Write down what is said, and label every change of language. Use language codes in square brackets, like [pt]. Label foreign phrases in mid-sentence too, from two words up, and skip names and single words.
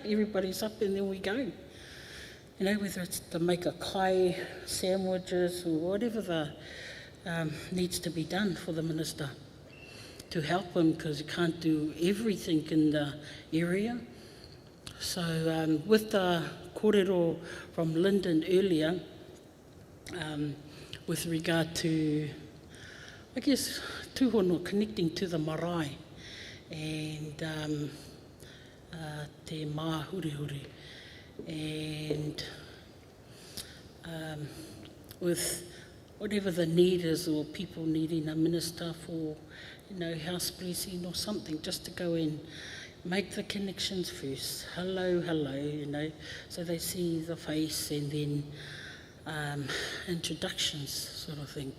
[en] Everybody's up, and then we go. Whether it's to make a kai, sandwiches, or whatever the needs to be done for the minister to help him, because you can't do everything in the area. So with the kōrero from Lyndon earlier, with regard to, I guess, tūhono, connecting to the marae and [mi] te māhurihuri, [en] and with whatever the need is, or people needing a minister for, house blessing or something, just to go in, make the connections first. Hello, so they see the face, and then introductions sort of thing.